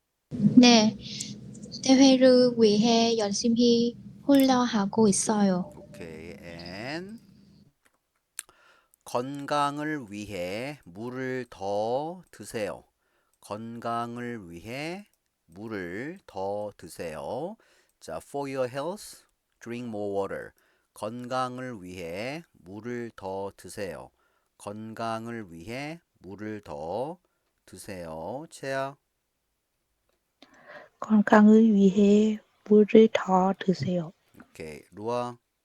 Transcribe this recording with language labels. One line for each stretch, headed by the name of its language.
Korean: 네, 대회를 위해 열심히 훈련하고 있어요. 오케이. and 건강을 위해 물을 더 드세요. 건강을 위해 물을 더 드세요.
English: 자, for your health, drink more water.
Korean: 건강을 위해 물을 더 드세요. 건강을 위해 물을 더 드세요. 채아. 건강을 위해 물을 더 드세요. 오케이. 루아.